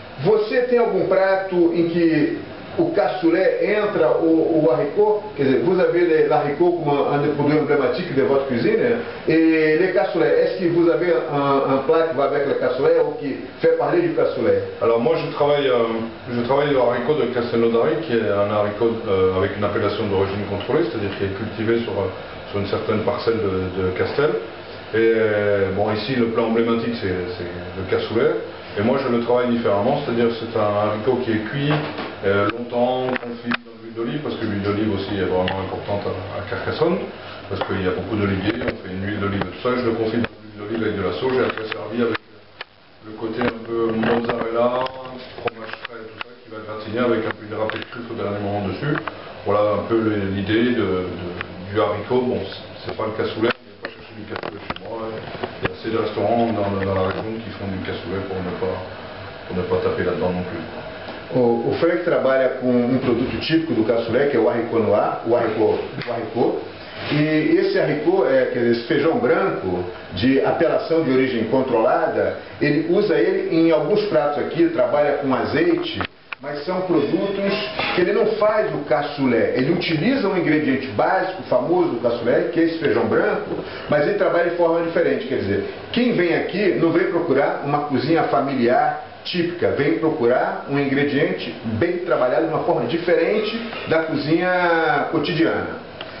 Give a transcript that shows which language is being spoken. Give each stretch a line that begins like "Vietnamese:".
Portuguese: Você tem algum prato em que o cassoulet entra o haricot? Quer dizer,
French: vous avez l'haricot comme un des produits emblématiques de votre cuisine, et les cassoulet, est-ce que vous avez un plat qui va avec le cassoulet ou qui fait parler du cassoulet? Alors moi je travaille le haricot de Castelnaudary, qui est un haricot avec une appellation d'origine contrôlée, c'est-à-dire qui est cultivé sur une certaine parcelle de Castel. Et bon, ici le plat emblématique c'est le cassoulet, et moi je le travaille différemment, c'est-à-dire c'est un haricot qui est cuit longtemps, confit dans l'huile d'olive, parce que l'huile d'olive aussi est vraiment importante à Carcassonne, parce qu'il y a beaucoup d'oliviers, on fait une huile d'olive et tout ça, et je le confie dans l'huile d'olive avec de la sauge, et après servi avec le côté un peu mozzarella, fromage frais et tout ça, qui va gratiner avec un peu de râpé de truffe au dernier moment dessus. Voilà un peu l'idée du haricot. Bon, c'est pas le cassoulet, on ne va pas chercher du cassoulet chez moi. Il y a assez de restaurants dans la région qui font du cassoulet pour ne pas taper là-dedans non plus.
Portuguese: O Franck trabalha com produto típico do cassoulet, que é o haricot noir, o haricot. E esse haricot, quer dizer, esse feijão branco de apelação de origem controlada, ele usa ele em alguns pratos aqui, trabalha com azeite, mas são produtos que ele não faz o cassoulet, ele utiliza um ingrediente básico, famoso do cassoulet, que é esse feijão branco, mas ele trabalha de forma diferente, quer dizer, quem vem aqui não vem procurar uma cozinha familiar típica, vem procurar um ingrediente bem trabalhado de uma forma diferente da cozinha cotidiana.